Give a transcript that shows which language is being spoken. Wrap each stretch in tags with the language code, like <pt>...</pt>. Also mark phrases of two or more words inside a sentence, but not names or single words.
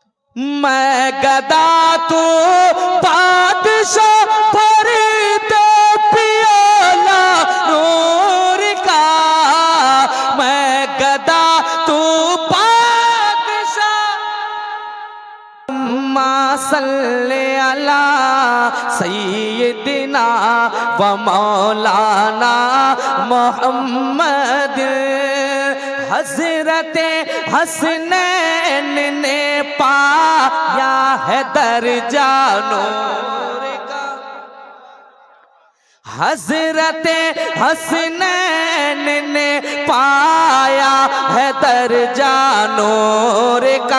<ur>میں گدا تو بادشاہ بھری دے پیالہ نور کا. میں گدا تو بادشاہ.</ur> <ar>اما صل علی سیدنا و مولانا محمد.</ar> <ur>حضرت حسنین نے پایا ہے درجہ نور کا. حضرت حسنین نے پایا ہے درجہ نور کا.</ur>